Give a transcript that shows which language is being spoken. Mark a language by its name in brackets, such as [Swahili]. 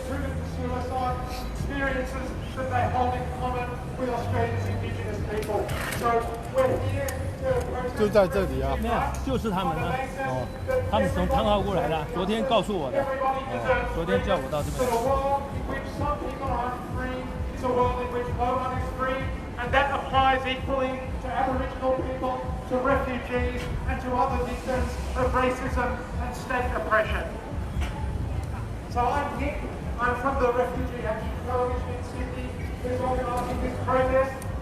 [English] that they hold in common with Australia's Indigenous people. So we're here to protest [Chinese] 就在这里啊。没有，就是他们呢。哦，他们从汤澳过来的，昨天告诉我的，昨天叫我到这边 [English] a world in which some people are free is a world in which no one is free, and that applies equally to Aboriginal people, to refugees, and to other victims of racism and state oppression. So I'm Nick. I'm from the Refugee Action Coalition in Sydney, who's organising this protest.